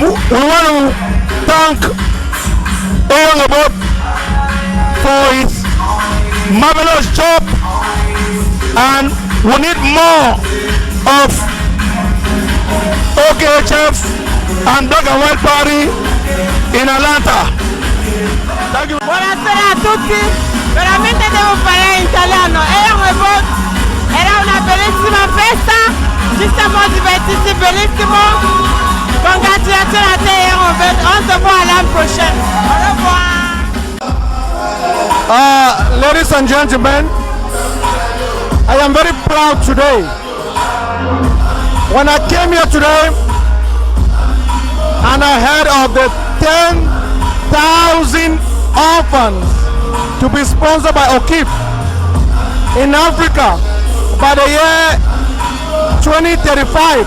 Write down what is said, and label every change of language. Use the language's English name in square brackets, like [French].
[English] We want to thank Ayon Ebot for his marvelous job, and we need more of OKHF and Black and White Party in Atlanta. Thank you. [Italian] Buonasera a tutti, veramente devo parlare in italiano. Ayon Ebot era una bellissima festa, ci siamo divertiti bellissimo. [French] Congratulations à te Ayon Ebot, on se voit l'année prochaine. Au revoir. [English] Ladies and gentlemen, I am very proud today. When I came here today and I heard of the 10,000 orphans to be sponsored by OKIF in Africa by the year 2035.